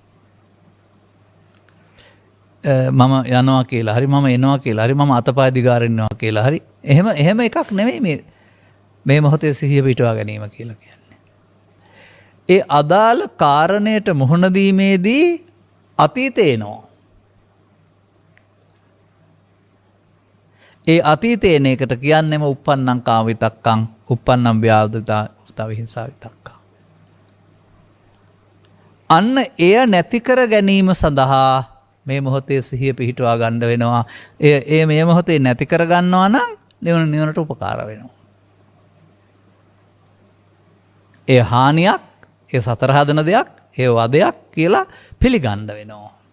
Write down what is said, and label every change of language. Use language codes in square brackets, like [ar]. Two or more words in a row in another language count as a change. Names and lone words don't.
[si] මම යනවා කියලා හරි, මම එනවා කියලා හරි, මම අතපය දිගාරින්නවා කියලා හරි, එහෙම එකක් නෙවෙයි මේ මොහොතේ සිහිය පිටවා ගැනීම කියලා කියන්නේ. ඒ අදාළ කාරණයට මුහුණ දීමේදී අතීතේ එනවා. ඒ අතීතේ එන එකට කියන්නේම [pi] uppannam කාම විතක්කං, uppannam ව්‍යාවෘතා විහිංසා විතක්කං. [si] අන්න එය නැති කර ගැනීම සඳහා මේ මොහොතේ සිහිය පිහිටුවා ගන්න වෙනවා. ඒ මේ මොහොතේ නැති කර ගන්නවා නම් නිවනට උපකාර වෙනවා. ඒ හානියක්, ඒ සතර හදන දෙයක්, ඒ වදයක් කියලා පිළිගන්න වෙනවා.